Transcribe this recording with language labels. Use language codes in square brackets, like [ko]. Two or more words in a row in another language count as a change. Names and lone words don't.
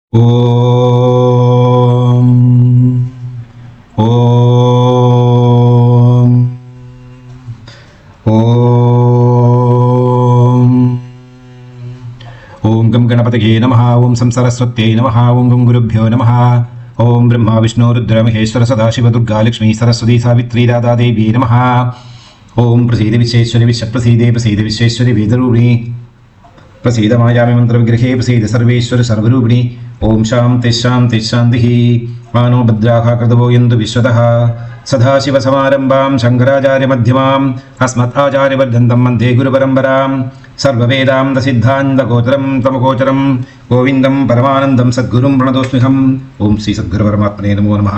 [sa] ॐ ॐ ॐ ॐ गं गणपतये नमः. ॐ सं सरस्वत्यै नमः। ॐ गं गुरुभ्यो नमः. ॐ ब्रह्मा विष्णु रुद्र महेश्वर सदाशिव दुर्गा लक्ष्मी सरस्वती सावित्री राधा देवी नमः. ॐ प्रसीद विश्वेश्वरि विश्वप्रसीदे प्रसीद विश्वेश्वरि वेदरूपिणि प्रसीद मायामि मंत्र विग्रहे प्रसीद सर्वेश्वर सर्वरूपिणी ओम शांति शांति शांति मानो भद्राः कृतवो यन्तु विश्वतः सदाशिवसमारम्भां शङ्कराचार्य मध्यमाम् अस्मदाचार्यपर्यन्तं वन्दे गुरुपरम्परां सर्ववेदान्तसिद्धान्तगोचरं तमगोचरं गोविन्दं परमानन्दं सद्गुरुं प्रणतोऽस्म्यहम् ओम श्री सद्गुरुपरमात्मने नमो नमः.